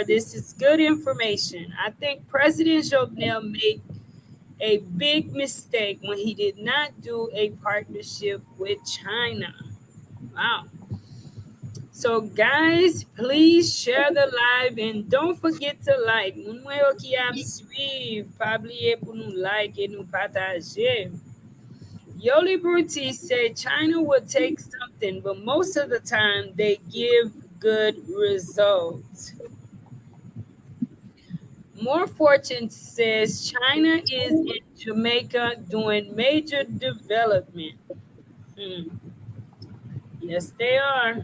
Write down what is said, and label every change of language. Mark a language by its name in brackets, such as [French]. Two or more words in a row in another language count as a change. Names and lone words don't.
[English] This is good information. I think President Jovenel made a big mistake when he did not do a partnership with China." Wow. So guys, please share the live and don't forget to like. [Haitian Creole] Moun mwen yo ki ap suiv, pa bliye pou nou like et nou partager. [English] Yoli Bruti said China will take something, but most of the time they give good results. More Fortune says China is in Jamaica doing major development. Hmm. Yes, they are.